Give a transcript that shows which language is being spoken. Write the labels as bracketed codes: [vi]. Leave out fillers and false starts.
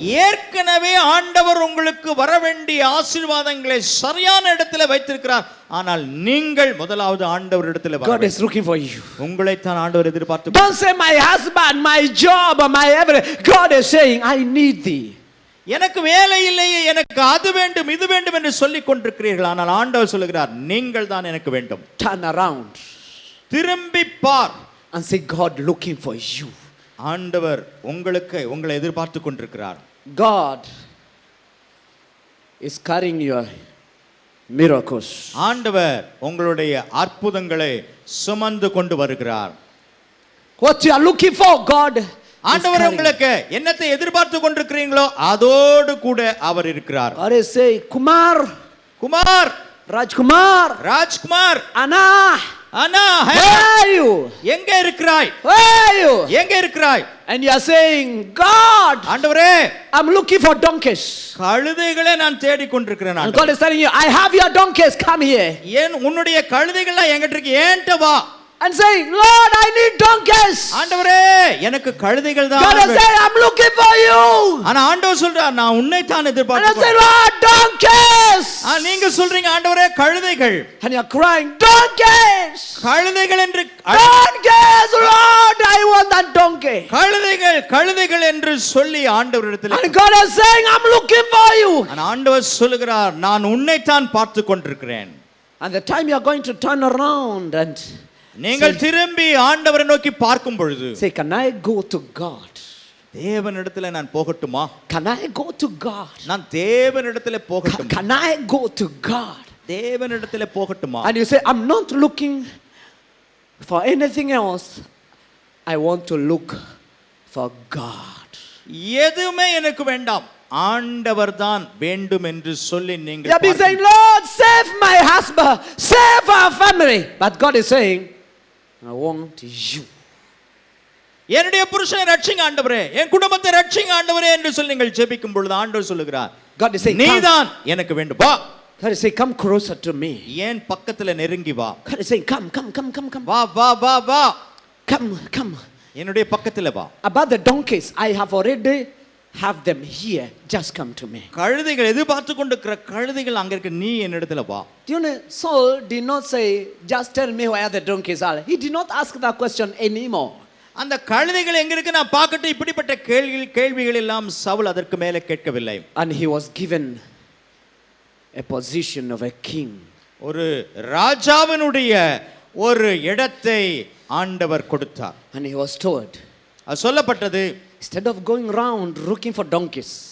[ta] ஏற்கனவே ஆண்டவர் உங்களுக்கு வர வேண்டிய ஆசீர்வாதங்களை சரியான இடத்துல வைத்திருக்கிறார். ஆனால் நீங்கள் முதலாவது ஆண்டவர் இடத்துல வர [en] God [ta] வேண்டும். [en] is looking for you. [ta] உங்களைத்தான் ஆண்டவர் எதிர்பார்த்து. [en] Don't say my husband, my job, my everything. God is saying, I need thee. [ta] எனக்கு வேலை இல்லையே, எனக்கு அது வேண்டும் இது வேண்டும் என்று சொல்லிக் கொண்டிருக்கிறீர்கள். ஆனால் ஆண்டவர் சொல்லுகிறார், நீங்கள் தான் எனக்கு வேண்டும். [en] Turn around [ta] திரும்பி பார். [en] and say, God looking for you. [ta] ஆண்டவர் உங்களை எதிர்பார்த்து கொண்டிருக்கிறார். [en] God is carrying your miracles. [ta] ஆண்டவர் உங்களுடைய அற்புதங்களை சுமந்து கொண்டு வருகிறார். [en] What you are looking for, God is [ta] ஆண்டவர் [en] carrying. [ta] உங்களுக்கு என்னத்தை எதிர்பார்த்து கொண்டிருக்கிறீங்களோ அதோடு கூட அவர் இருக்கிறார். [en] God is saying, Kumar, [ta] Kumar, [en] Rajkumar, [ta] Rajkumar, [en] Anna, [ta] Anna, [en] where are you? [ta] எங்க இருக்கிறாய்? [en] Where are you? [ta] எங்க இருக்கிறாய்? [en] And you are saying, God, [ta] ஆண்டவரே, [en] I'm looking for donkeys. [ta] கழுதைகளை நான் தேடிக் கொண்டிருக்கிறேன். [en] And God is telling you, I have your donkeys, come here. [ta] ஏன் உன்னுடைய கழுதைகள்லாம் என்கிட்ட இருக்கு, ஏன்ட்ட வா. [en] And saying, Lord, I need donkeys. [ta] ஆண்டவரே, எனக்கு கழுதைகள் தான். [en] God is saying, I'm looking for you. [ta] ஆனா ஆண்டவர் சொல்றார், நான் உன்னை தான் [en] And I say, [ta] எதிர்பார்க்கிறேன். [en] Lord, donkeys. [ta] நீங்க சொல்றீங்க, ஆண்டவரே கழுதைகள், [en] And you're crying, donkeys. [ta] கழுதைகள் என்று [en] Donkeys, Lord, I want that donkey. [ta] கழுதைகள் என்று சொல்லி ஆண்டவரிடத்தில். [en] And God is saying, I'm looking for you. [ta] ஆனா ஆண்டவர் சொல்லுகிறார், நான் உன்னை தான் பார்த்து கொண்டிருக்கிறேன். [en] And the time you're going to turn around and [ta] நீங்கள் திரும்பி ஆண்டவரை நோக்கி பார்க்கும் பொழுது, [en] say, can I go to God? [ta] தேவனிடத்தில் நான் போகட்டுமா? [en] Can I go to God? [ta] நான் தேவனிடத்தில் போகட்டுமா? [en] Can I go to God? [ta] தேவனிடத்தில் போகட்டுமா? [en] And you say, I'm not looking for anything else. I want to look for God. [ta] எதுவுமே எனக்கு வேண்டாம், ஆண்டவர் தான் வேண்டும் என்று சொல்லி நீங்கள் [en] You'll be saying, Lord, save my husband, save our family. But God is saying, I want you. [ta] என்னுடைய புருஷனை ரட்சிங்க ஆண்டவரே, என் குடும்பத்தை ரட்சிங்க ஆண்டவரே என்று சொல்லி நீங்கள் ஜெபிக்கும் பொழுது ஆண்டவர் சொல்லுகிறார், [en] God is saying, [ta] நீதான் எனக்கு வேண்டும், வா. [en] God is saying, come closer to me. [ta] ஏன் பக்கத்துல நெருங்கி வா. [en] God is saying, come. [ta] வா வா வா வா. [en] Come. [ta] என்னுடைய பக்கத்துல வா. [en] About the donkeys, I have already have them here. Just come to me. [ta] கழுதைகள் எதிர்பார்த்து கொண்டிருக்கிற கழுதைகள் அங்க இருக்கு, நீ என்னிடத்துல வா. [en] Do you know, Saul did not say, just tell me where the donkeys are. He did not ask that question anymore. [ta] அந்த கழுதைகள் எங்க இருக்கு நான் பார்க்கட்டும், இப்படிப்பட்ட கேள்விகள் எல்லாம் சவுல் அதற்கு மேலே கேட்கவில்லை. [en] And he was given a position of a king. [ta] ஒரு ராஜாவினுடைய ஒரு இடத்தை ஆண்டவர் கொடுத்தார். [en] And he was told, [ta] அது சொல்லப்பட்டது, [en] instead of going around looking for donkeys,